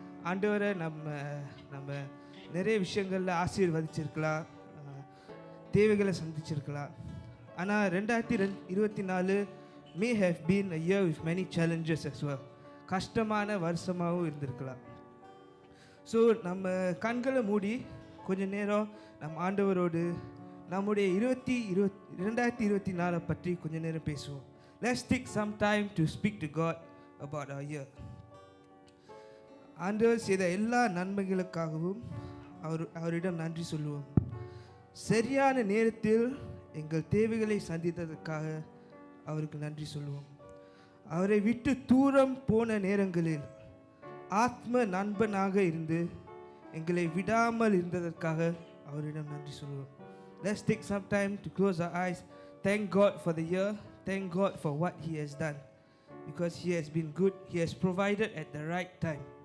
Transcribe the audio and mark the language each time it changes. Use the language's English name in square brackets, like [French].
[Tamil] ஆண்டவரை நம்ம நிறைய விஷயங்களில் ஆசீர்வதிச்சிருக்கலாம், தேவைகளை சந்திச்சிருக்கலாம். [English] ஆனால் 2024 may have been a year with many challenges as well. [Tamil] கஷ்டமான வருஷமாகவும் இருந்திருக்கலாம். ஸோ நம்ம கண்களை மூடி கொஞ்ச நேரம் நம்ம ஆண்டவரோடு நம்முடைய 2024 பற்றி கொஞ்ச நேரம் பேசுவோம். [English] Let's take some time to speak to God about our year. [Tamil] ஆண்டவர் செய்த எல்லா நன்மைகளுக்காகவும் அவரிடம் நன்றி சொல்லுவோம். சரியான நேரத்தில் எங்கள் தேவைகளை சந்தித்ததற்காக அவருக்கு நன்றி சொல்லுவோம். அவரை விட்டு தூரம் போன நேரங்களில் ஆத்ம நண்பனாக இருந்து எங்களை விடாமல் இருந்ததற்காக அவரிடம் நன்றி சொல்லுவோம். [English] Let's take some time to close our eyes. Thank God for the year. Thank God for what He has done. Because He has been good. He has provided at the right time.